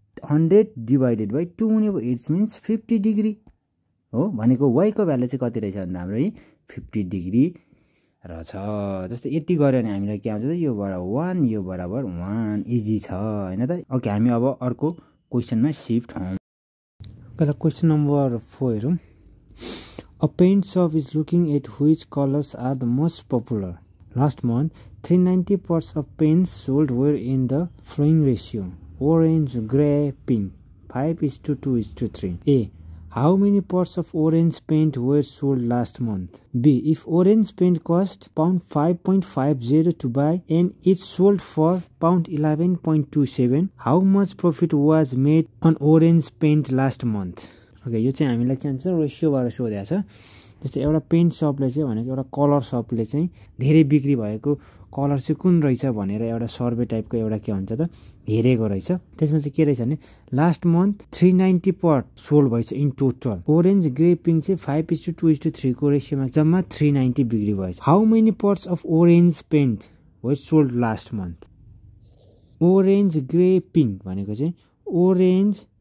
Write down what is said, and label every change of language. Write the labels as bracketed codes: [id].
[ne] 100 divided by 2 हुने भयो it's means 50 degree हो भनेको y को भ्यालु चाहिँ कति रहेछ भन्दा हाम्रो 50 डिग्री रहेछ जस्तै यति गर्यो भने हामीलाई के आउँछ त यो बराबर 1 यो बराबर 1 इजी छ हैन त ओके हामी अब अर्को क्वेशनमा शिफ्ट हौं कला क्वेशन नम्बर 4 हेरौं [en] A paint shop is looking at which colors are the most popular. Last month, 390 pots of paints sold were in the following ratio: orange, grey, pink. 5:2:3. A. How many pots of orange paint were sold last month? B. If orange paint cost £5.50 to buy and it sold for £11.27, how much profit was made on orange paint last month? [ne] Okay यो चाहिँ हामीलाई के भन्छ रेशियोबाट सोधेको छ जस्तै एउटा pant शपले चाहिँ भनेको एउटा कलर शपले चाहिँ धेरै बिक्री भएको कलर चाहिँ कुन रहेछ भनेर एउटा सर्वे टाइपको एउटा के भन्छ त हेरेको रहेछ त्यसमा चाहिँ के रहेछ भने लास्ट मन्थ 390 पट सोल्ड भएछ in total orange grey pink चाहिँ 5:2:3 को रेशियोमा जम्मा 390 बिक्री भएछ [en] how many pots of orange paint was sold last month [ne] orange grey pink भनेको चाहिँ ओरेन्ज